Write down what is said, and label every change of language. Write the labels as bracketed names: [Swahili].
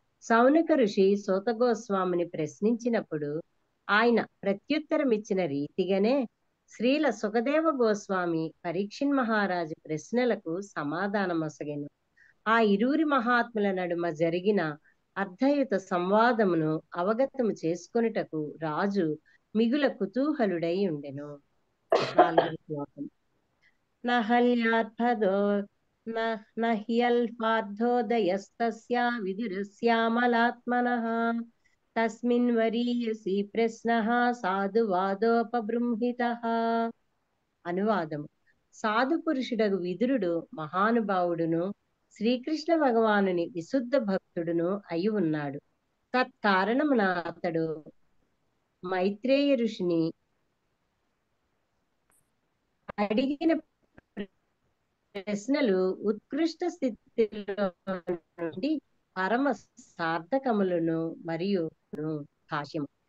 [Telugu] సౌనక ఋషి సూత గోస్వామిని ప్రశ్నించినప్పుడు ఆయన ప్రత్యుత్తరమిచ్చిన రీతిగానే శ్రీల సుఖదేవ గోస్వామి పరీక్షిన్ మహారాజు ప్రశ్నలకు సమాధానమొసగెను. ఆ ఇరువురి మహాత్ముల నడుమ జరిగిన అర్ధయుత సంవాదమును అవగతము చేసుకొనుటకు రాజు మిగుల కుతూహలుడై ఉండెను. 4వ శ్లోకం. నహల్యార్పదో [Sanskrit] न ह्यल्पार्थोदयस्तस्या विदुरस्यामलात्मनः तस्मिन् वरीयसी प्रश्नः సాధువాదోపబృంహితః. [Telugu] అనువాదము. సాధు పురుషుడగు విదురుడు మహానుభావుడును శ్రీకృష్ణ భగవానుని విశుద్ధ భక్తుడును అయి ఉన్నాడు. తత్కారణమున అతడు మైత్రేయ ఋషిని అడిగిన ప్రశ్నలు ఉత్కృష్ట స్థితిలో నుండి పరమ సార్థకములను మరియు భాష్యము.